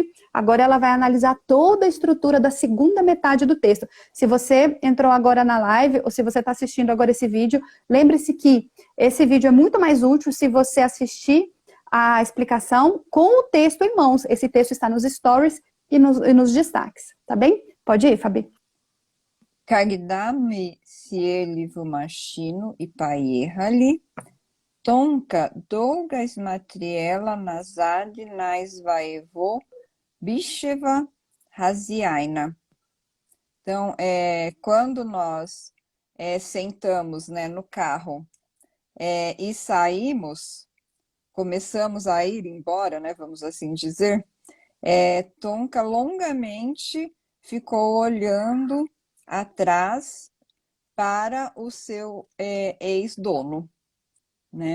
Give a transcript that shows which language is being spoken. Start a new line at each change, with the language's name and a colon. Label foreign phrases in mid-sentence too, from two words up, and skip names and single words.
Portuguese: Agora ela vai analisar toda a estrutura da segunda metade do texto. Se você entrou agora na live ou se você está assistindo agora esse vídeo, lembre-se que esse vídeo é muito mais útil se você assistir a explicação com o texto em mãos. Esse texto está nos stories e nos destaques, tá bem? Pode ir, Fabi.
Russian: Когда сели в машину и поехали, Тонка долго смотрела назад на своего бывшего хозяина.
Portuguese: Então, quando nós sentamos, né, no carro e saímos, começamos a ir embora, né, vamos assim dizer, Tonka longamente ficou olhando atrás para o seu ex-dono, né?